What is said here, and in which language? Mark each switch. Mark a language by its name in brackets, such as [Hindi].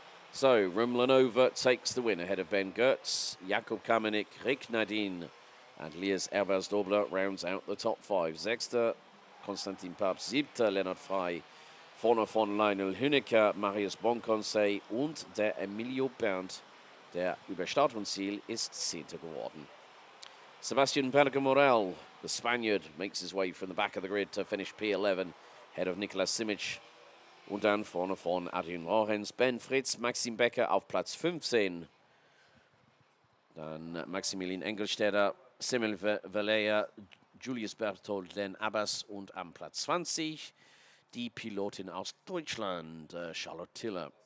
[English] So, Rumlenova takes the win ahead of Ben Goetz, Jakub Kamenik, Rick Nadine, and Lies Ebersdobler rounds out the top 5. [German] Sechster, Konstantin Papst. Siebter, Lennart Frey. Vorne von Lionel Hünecker, Marius Bonconsey und der Emilio Berndt, der über Start und Ziel ist 10. geworden. [English] Sebastian Perca-Morel, the Spaniard, makes his way from the back of the grid to finish P11, ahead of Nicolas Simic. [German] Und dann vorne von Adrian Lorenz, Ben Fritz, Maxim Becker auf Platz 15. Dann Maximilian Engelstädter, Semel Valea, Julius Berthold, Len Abbas und am Platz 20 die Pilotin aus Deutschland, Charlotte Tiller.